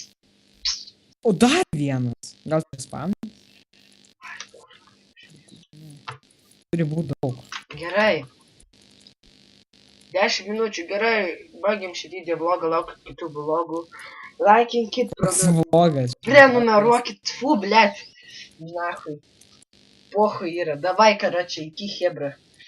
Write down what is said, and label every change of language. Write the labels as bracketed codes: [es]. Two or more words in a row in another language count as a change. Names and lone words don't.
[lt] O, dar vienas. Gal čia spam? Turi būti daug. Gerai. 10 minučių, gerai. Baigiam šį video vlogą, laukit kitų vlogų. Laikinkit, Vlogas. prenumeruokit. [ru] Fu, блять. Нахуй. Похуй, Ира. Давай, короче, [lt] iki hebra.